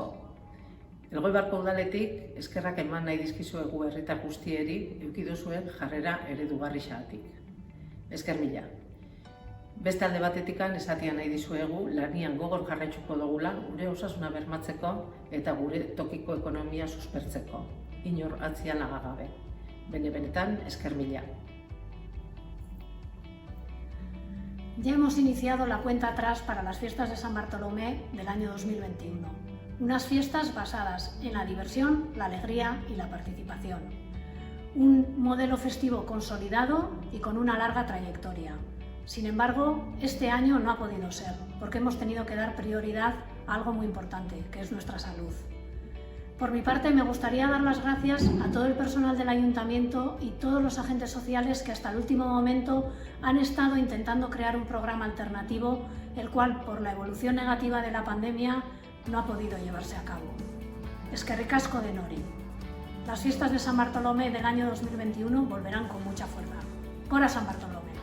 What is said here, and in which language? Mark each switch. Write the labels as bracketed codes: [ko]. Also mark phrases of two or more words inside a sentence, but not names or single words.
[eu] Elgoibarko udaletik eskerrak eman nahi dizkizuegu herritar guztieri eduki duzuen jarrera eredugarrixagatik. Esker mila. Beste alde batetikan esatia nahi dizuegu lanian gogor jarraituko dugula gure osasuna bermatzeko eta gure tokiko ekonomia suspertzeko. Inor atzean laga gabe. Benetan, esker mila. [es] Ya hemos iniciado la cuenta atrás para las fiestas de San Bartolomé del año 2021. Unas fiestas basadas en la diversión, la alegría y la participación. Un modelo festivo consolidado y con una larga trayectoria. Sin embargo, este año no ha podido ser, porque hemos tenido que dar prioridad a algo muy importante, que es nuestra salud. Por mi parte, me gustaría dar las gracias a todo el personal del Ayuntamiento y todos los agentes sociales que hasta el último momento han estado intentando crear un programa alternativo, el cual, por la evolución negativa de la pandemia, no ha podido llevarse a cabo. [eu] Eskerrik asko denori. [es] Las fiestas de San Bartolomé del año 2021 volverán con mucha fuerza. [eu] ¡Gora San Bartolomé!